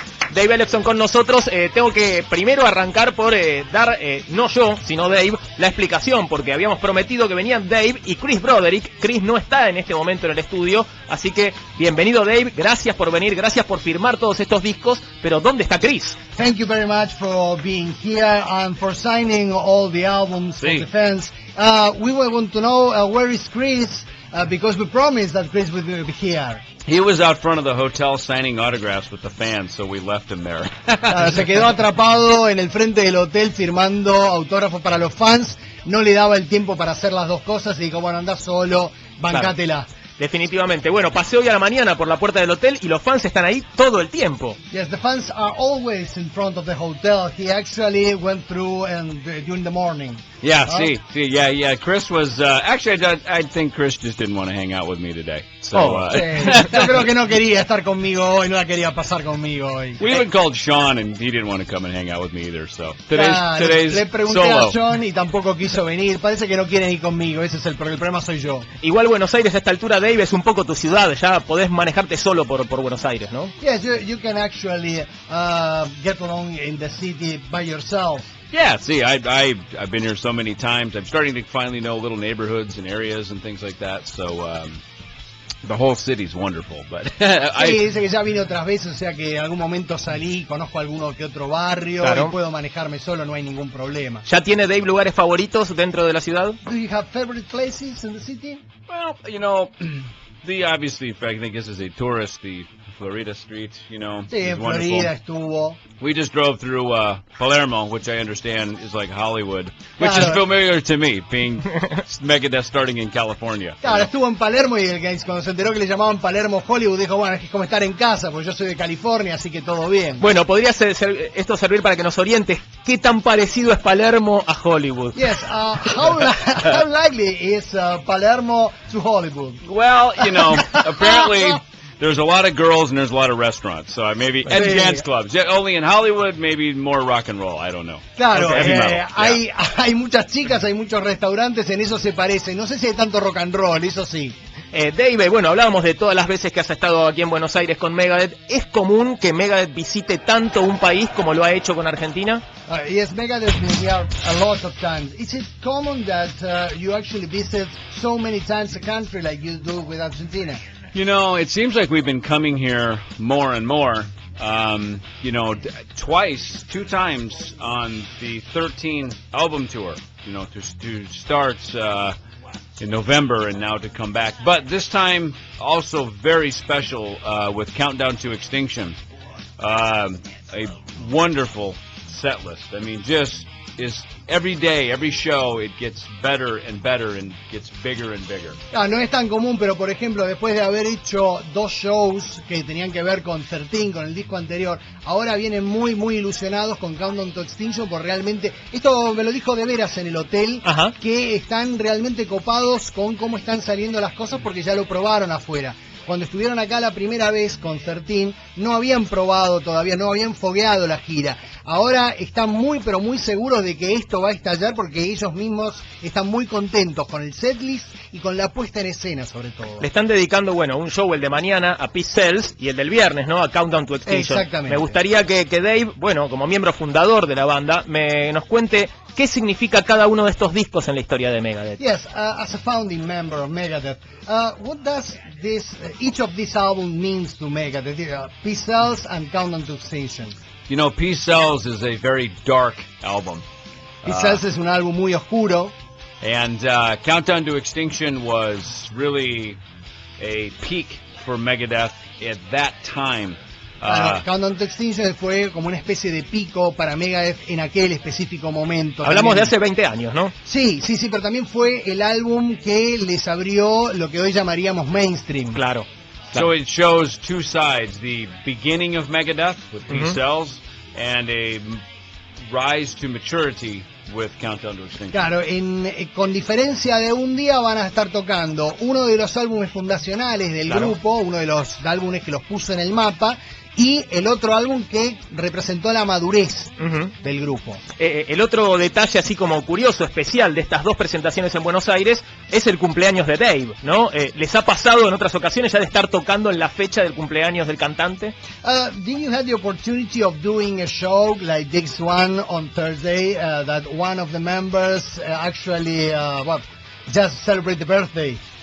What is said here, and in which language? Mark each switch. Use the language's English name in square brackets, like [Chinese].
[Spanish] Dave Ellefson con nosotros. Tengo que primero arrancar por dar, no yo, sino Dave, la explicación, porque habíamos prometido que venían Dave y Chris Broderick. Chris no está en este momento en el estudio, así que bienvenido, Dave, gracias por venir, gracias por firmar todos estos discos, pero ¿dónde está Chris? [English] Thank you very much for being here and for signing all the albums for the fans. We want to know where is Chris, because we promised that Chris would be here. He was out front of the hotel signing autographs with the fans, so we left him there. [Spanish] Se quedó atrapado en el frente del hotel firmando autógrafos para los fans. No le daba el tiempo para hacer las dos cosas y dijo, bueno, anda solo, bancátela. Claro. Definitivamente. Bueno, pasé hoy a la mañana por la puerta del hotel y los fans están ahí todo el tiempo. [English] Yes, the fans are always in front of the hotel. He actually went through during the morning. Yeah, yeah. Chris was actually. I think Chris just didn't want to hang out with me today. So, [Spanish] sí. Yo creo que no quería estar conmigo hoy, no la quería pasar conmigo hoy. [English] We even called Sean and he didn't want to come and hang out with me either. So today's [Spanish] le pregunté solo. a John y tampoco quiso venir. Parece que no quieren ir conmigo. Ese es el problema, soy yo. Igual Buenos Aires a esta altura, Dave, es un poco tu ciudad. Ya podés manejarte solo por Buenos Aires, ¿no? [English] Yes, you can actually get along in the city by yourself. Yeah, see, I've been here so many times. I'm starting to finally know little neighborhoods and areas and things like that. So the whole city's wonderful. But [Spanish] sí, dice que ya vine otras veces, o sea que en algún momento salí, conozco alguno que otro barrio, claro, y puedo manejarme solo, no hay ningún problema. ¿Ya tiene Dave lugares favoritos dentro de la ciudad? [English] Do you have favorite places in the city? Well, you know, obviously, I think this is a tourist, the Florida Street, you know. [Spanish] Sí, en Florida estuvo. [English] We just drove through Palermo, which I understand is like Hollywood, which is familiar to me, being Megadeth starting in California. [Spanish] Claro, estuvo en Palermo y cuando se enteró que le llamaban Palermo Hollywood, dijo, bueno, es como estar en casa, porque yo soy de California, así que todo bien. Bueno, podría esto servir para que nos orientes. ¿Qué tan parecido es Palermo a Hollywood? [English] Yes, how likely is Palermo to Hollywood? Well, you know, apparently there's a lot of girls and there's a lot of restaurants, so maybe and dance clubs. Only in Hollywood, maybe more rock and roll. I don't know. [Spanish] Claro, hay muchas chicas, hay muchos restaurantes, en eso se parece. No sé si hay tanto rock and roll, eso sí. Dave, bueno, hablábamos de todas las veces que has estado aquí en Buenos Aires con Megadeth. ¿Es común que Megadeth visite tanto un país como lo ha hecho con Argentina? [English] Yes, Megadeth is here a lot of times. Is it common that you actually visit so many times a country like you do with Argentina? You know, it seems like we've been coming here more and more. You know, two times on the 13 album tour. You know, to start in November and now to come back. But this time also very special with Countdown to Extinction. A wonderful set list. I mean, just is every day, every show, it gets better and better and gets bigger and bigger. [Spanish] No es tan común, pero por ejemplo, después de haber hecho 2 shows que tenían que ver con 13, con el disco anterior, ahora vienen muy ilusionados con Countdown to Extinction, porque realmente, esto me lo dijo de veras en el hotel, que están realmente copados con cómo están saliendo las cosas porque ya lo probaron afuera. Cuando estuvieron acá la primera vez con 13, no habían probado todavía, no habían fogueado la gira. Ahora están muy pero muy seguros de que esto va a estallar porque ellos mismos están muy contentos con el setlist y con la puesta en escena sobre todo. Le están dedicando, bueno, un show el de mañana a Peace Sells y el del viernes, ¿no? A Countdown to Extinction. Exactamente. Me gustaría que Dave, bueno, como miembro fundador de la banda, nos cuente qué significa cada uno de estos discos en la historia de Megadeth. [English] Yes, as a founding member of Megadeth, what does each of these albums means to Megadeth? Peace Sells and Countdown to Extinction. You know, Peace Sells is a very dark album. [Spanish] Peace Sells es un álbum muy oscuro. [English] And Countdown to Extinction was really a peak for Megadeth at that time. [Spanish] Countdown to Extinction fue como una especie de pico para Megadeth en aquel específico momento. Hablamos también. de hace 20 años, ¿no? Sí, pero también fue el álbum que les abrió lo que hoy llamaríamos mainstream. Claro. [English] So it shows two sides, the beginning of Megadeth with Peace Sells and a rise to maturity with Countdown to Extinction. [Spanish] Claro, con diferencia de un día van a estar tocando uno de los álbumes fundacionales del grupo, uno de los álbumes que los puso en el mapa, y el otro álbum que representó la madurez del grupo. El otro detalle así como curioso, especial de estas dos presentaciones en Buenos Aires es el cumpleaños de Dave, ¿no? ¿Les ha pasado en otras ocasiones ya de estar tocando en la fecha del cumpleaños del cantante? [English] Did you have the opportunity of doing a show like this one on Thursday that one of the members actually just celebrate the birthday?